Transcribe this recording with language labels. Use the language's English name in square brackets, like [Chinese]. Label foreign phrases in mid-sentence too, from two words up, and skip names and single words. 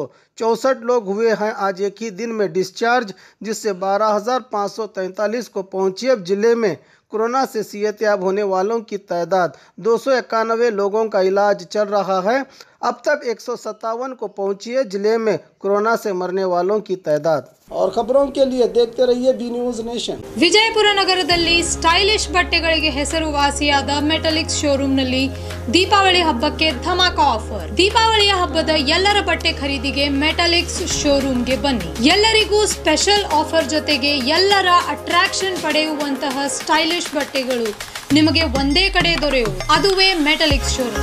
[Hindi] 64 लोग हुए हैं आज एक ही दिन में डिस्चार्ज, जिससे 12,543 को पहुंची। अब जिले में कोरोना से सेहतयाब होने वालों की तादाद 291 लोगों का इलाज चल रहा है। अब तक 157 को पहुंची है जिले में कोरोना से मरने वालों की तादाद। और खबरों के लिए देखते रहिए बी न्यूज नेशन। [Kannada] ವಿಜಯಪುರ ನಗರದಲ್ಲಿ ಸ್ಟೈಲಿಶ್ ಬಟ್ಟೆಗಳಿಗೆ ಹೆಸರುವಾಸಿಯಾದ ಮೆಟಲಿಕ್ಸ್ ಶೋರೂಮ್ನಲ್ಲಿ ದೀಪಾವಳಿ ಹಬ್ಬಕ್ಕೆ ಧಮಾಕ ಆಫರ್. ದೀಪಾವಳಿಯ ಹಬ್ಬದ ಎಲ್ಲರ ಬಟ್ಟೆ ಖರೀದಿಗೆ ಮೆಟಲಿಕ್ಸ್ ಶೋರೂಮ್ಗೆ ಬನ್ನಿ. ಎಲ್ಲರಿಗೂ [English] special offer [Kannada] ಜೊತೆಗೆ ಎಲ್ಲರ ಅಟ್ರಾಕ್ಷನ್ ಪಡೆಯುವಂತಹ ಸ್ಟೈಲಿಶ್ ಬಟ್ಟೆಗಳು ನಿಮಗೆ ಒಂದೇ ಕಡೆ ದೊರೆಯುವುದು, ಅದುವೇ ಮೆಟಲಿಕ್ಸ್ ಶೋರೂಮ್.